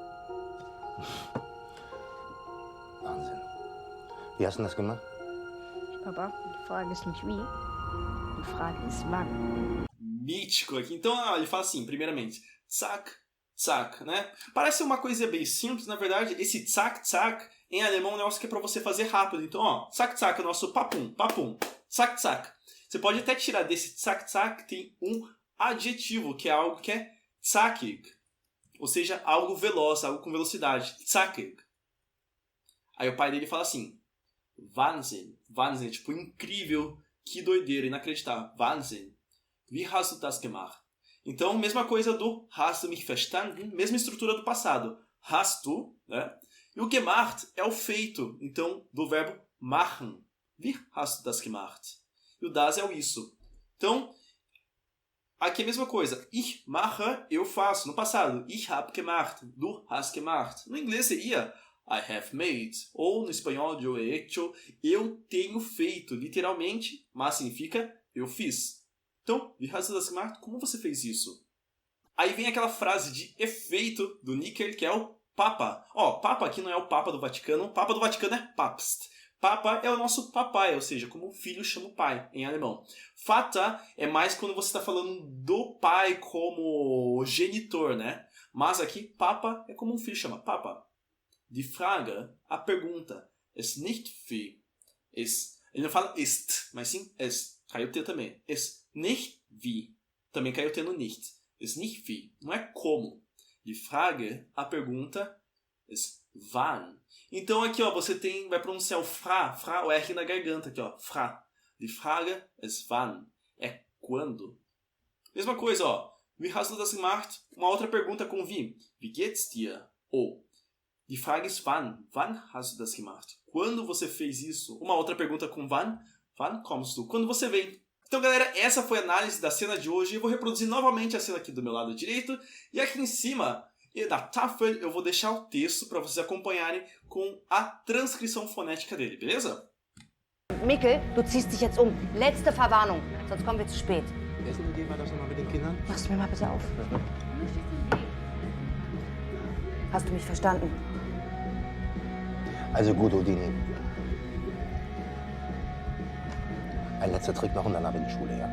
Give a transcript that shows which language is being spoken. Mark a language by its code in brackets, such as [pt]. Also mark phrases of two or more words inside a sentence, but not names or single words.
[de] Wahnsinn. Wie hast du das gemacht? Papa, die Frage ist nicht wie, die Frage ist wann. [pt] Mítico aqui. Então, ele fala assim, primeiramente, [de] zack, zack, [pt] né? Parece uma coisa bem simples, na verdade, esse [de] zack, zack, [pt] em alemão é um negócio que é pra você fazer rápido. Então, ó, [de] zack, zack [pt] é o nosso papum, papum, [de] zack, zack. [pt] Você pode até tirar desse [de] zack, zack, [pt] tem um adjetivo, que é algo que é zackig, ou seja, algo veloz, algo com velocidade, zackig. Aí o pai dele fala assim, [de] Wahnsinn, Wahnsinn, [pt] tipo, incrível, que doideira, inacreditável, [de] Wahnsinn. Wie hast du das gemacht? [pt] Então, mesma coisa do [de] hast du mich verstanden, [pt] mesma estrutura do passado. [de] Hast du, [pt] né? E o gemacht é o feito, então, do verbo machen. [de] Wie hast du das gemacht? [pt] E o das é o isso. Então, aqui é a mesma coisa. [de] Ich mache, [pt] eu faço. No passado, [de] ich habe gemacht, du hast gemacht. [pt] No inglês seria [en] I have made. [pt] Ou no espanhol, [es] yo he hecho, [pt] eu tenho feito, literalmente, mas significa eu fiz. Então, [de] wie hast du das gemacht? [pt] Como você fez isso? Aí vem aquela frase de efeito do Nickel, que é o Papa. Ó, Papa aqui não é o Papa do Vaticano. O Papa do Vaticano é Papst. Papa é o nosso papai, ou seja, como o filho chama o pai, em alemão. Vater é mais quando você está falando do pai como genitor, né? Mas aqui, Papa é como um filho chama Papa. [de] Die Frage, [pt] a pergunta, [de] ist nicht wie. [pt] Ele não fala ist, mas sim ist. Caiu o T também. [de] Ist nicht wie. [pt] Também caiu o T no nicht. [de] Ist nicht wie. [pt] Não é como. [de] Die Frage, [pt] a pergunta, [de] ist wann. [pt] Então aqui, ó, você vai pronunciar o fra, o R na garganta aqui, ó, fra. [de] Die Frage ist wann. [pt] É quando. Mesma coisa, ó. [de] Wie hast du das gemacht? [pt] Uma outra pergunta com wie. [de] Wie geht's dir? Ou die Frage ist wann. Wann hast du das gemacht? [pt] Quando você fez isso? Uma outra pergunta com wann. [de] Wann kommst du? [pt] Quando você vem. Então, galera, essa foi a análise da cena de hoje. Eu vou reproduzir novamente a cena aqui do meu lado direito. E aqui em cima, da Tafel, eu vou deixar o texto para vocês acompanharem com a transcrição fonética dele, beleza? [de] Mikkel, du ziehst dich jetzt um. Letzte Verwarnung, sonst kommen wir zu spät. Essen gehen wir das nochmal mit den Kindern? Machst du mir mal bitte auf? Hast du mich verstanden? Also gut, Odini. Ein letzter Trick noch und dann ab in die Schule, ja?